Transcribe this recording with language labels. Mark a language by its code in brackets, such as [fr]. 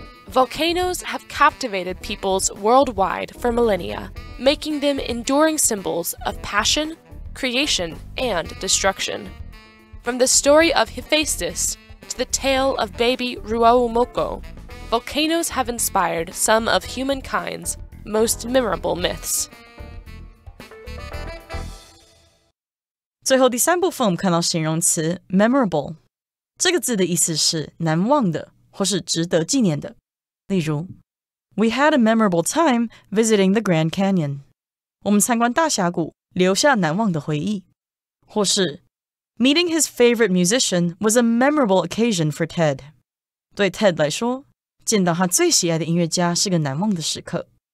[en] Volcanoes have captivated peoples worldwide for millennia, making them enduring symbols of passion, creation, and destruction. From the story of Hephaestus to the tale of baby Ruaumoko, volcanoes have inspired some of humankind's most memorable myths. [zh] 最后第三部分，我们看到形容词 memorable， 这个字的意思是难忘的或是值得纪念的。例如 [en] We had a memorable time visiting the Grand Canyon. [zh] 我们参观大峡谷，留下难忘的回忆。或是 [en] Meeting his favorite musician was a memorable occasion for Ted. [zh] 对 Ted 来说，见到他最喜爱的音乐家是个难忘的时刻。